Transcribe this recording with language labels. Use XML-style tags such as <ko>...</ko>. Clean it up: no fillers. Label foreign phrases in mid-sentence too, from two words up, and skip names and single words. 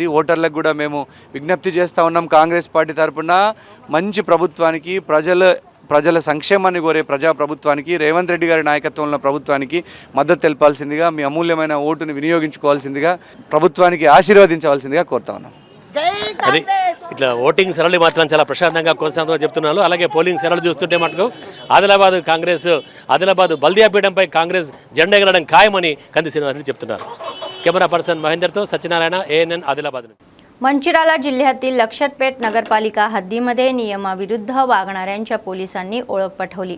<te>ఓటర్లకు కూడా మేము విజ్ఞప్తి చేస్తూ ఉన్నాం. కాంగ్రెస్ పార్టీ తరఫున మంచి ప్రభుత్వానికి, ప్రజల సంక్షేమాన్ని కోరే ప్రజాప్రభుత్వానికి, రేవంత్ రెడ్డి గారి నాయకత్వంలో ప్రభుత్వానికి మద్దతు తెలపాల్సిందిగా, మీ అమూల్యమైన ఓటును వినియోగించుకోవాల్సిందిగా, ప్రభుత్వానికి ఆశీర్వదించవలసిందిగా కోరుతా ఉన్నాం. అది ఇట్లా ఓటింగ్ సరళి మాత్రం చాలా ప్రశాంతంగా కొనసాగుతుందని చెప్తున్నారు. అలాగే పోలింగ్ సరళి చూస్తుంటే మటుకు ఆదిలాబాద్ బల్దియాపీఠంపై కాంగ్రెస్ జెండా ఎగరడం ఖాయమని కంది శ్రీనివాసరెడ్డి చెప్తున్నారు.</te> <en>camera person</en> <te>మహేందర్తో सत्यनारायण ANN आदिलाबाद.</te> <mr>मंचिराला जिल्ह्यातील लक्षटपेट नगरपालिका हद्दीमध्ये नियमाविरुद्ध वागणाऱ्यांच्या पोलिसांनी ओळख पटवली.</mr>